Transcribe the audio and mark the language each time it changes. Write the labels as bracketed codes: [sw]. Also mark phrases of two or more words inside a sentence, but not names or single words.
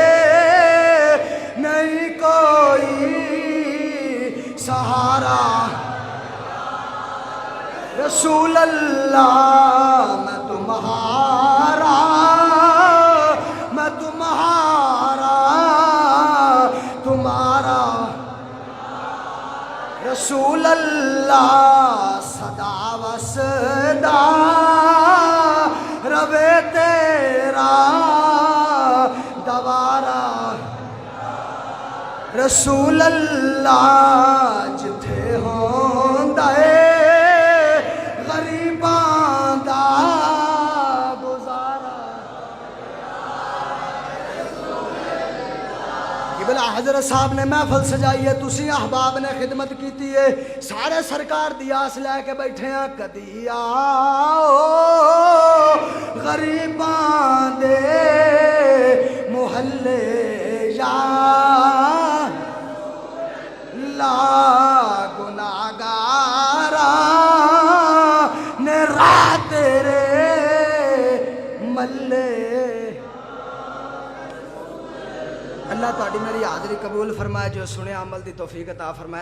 [ur] نہیں کوئی سہارا رسول اللہ میں تمہارا، میں تمہارا، تمہارا رسول اللہ [pa] صدا وصدا روے تیرا دوارا رسول اللہ جتھے ہوندا اے غریباں دا گزارا۔ قبلہ حضرت صاحب نے محفل سجائی ہے، تسی احباب نے خدمت کیتی ہے، سارے سرکار دی آس لے کے بیٹھے ہیں، کدی آؤ غریباں دے محلے یا لا گناہگاراں نے راہ تیرے ملے۔ اللہ تعالی میری حاضری قبول فرمائے، جو سنے عمل دی توفیق عطا فرمائے۔